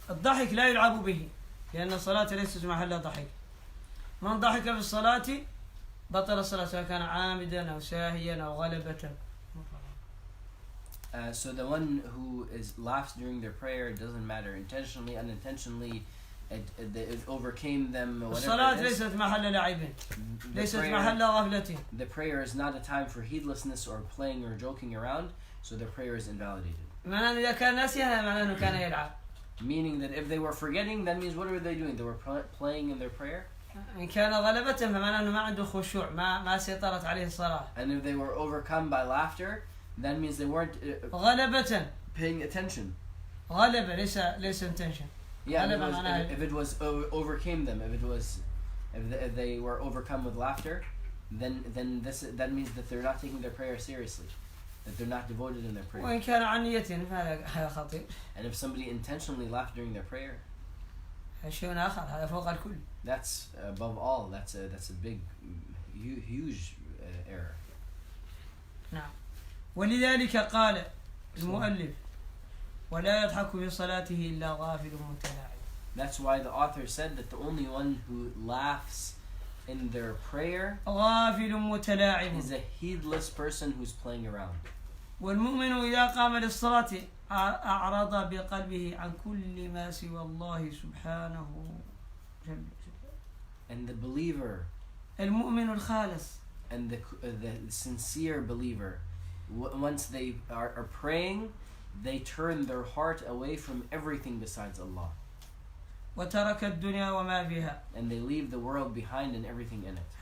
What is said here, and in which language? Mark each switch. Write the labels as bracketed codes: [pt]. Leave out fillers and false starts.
[ar] الضحك لا يلعب به لأن الصلاة ليست محل ضحك. من ضحك في الصلاة بطل الصلاة سواء كان عامدا أو ساهيا أو غلبة. [en] So the one who laughs during their prayer, it doesn't matter, intentionally, unintentionally, it overcame them. [ar] الصلاة ليست محل لعب. ليست محل غفلة. [en] The prayer is not a time for heedlessness or playing or joking around, so the prayer is invalidated. [ar] معناه إذا كان ناسيا معناه إنه كان يلعب. [en] Meaning that if they were forgetting, that means what were they doing? They were playing in their prayer. [ar] إن كان غلبة فمعناه إنه ما عنده خشوع ما سيطرت عليه الصلاة. [en] And if they were overcome by laughter, that means they weren't [ar] غلبة. [en] paying attention. [ar] غلبة ليس intention. [en] Yeah, if it was overcame them, if they were overcome with laughter, then that means that they're not taking their prayer seriously, that they're not devoted in their prayer. [ar] وإن كان عن نية فهذا خطير. [en] And if somebody intentionally laughed during their prayer, [ar] شيء آخر هذا فوق الكل. [en] that's above all. That's a big, huge error. [ar] نعم. ولذلك قال المؤلف ولا يضحك في صلاته إلا غافل متلاعب. [en] That's why the author said that the only one who laughs in their prayer [ar] غافل متلاعب [en] is a heedless person who's playing around. [ar] والمؤمن إذا قام للصلاة أعرض بقلبه عن كل ما سوى الله سبحانه. [en] And the believer, [ar] المؤمن الخالص, [en] and the sincere believer, once they are praying, they turn their heart away from everything besides Allah. [ar] وترك الدنيا وما فيها. [en] And they leave the world behind and everything in it.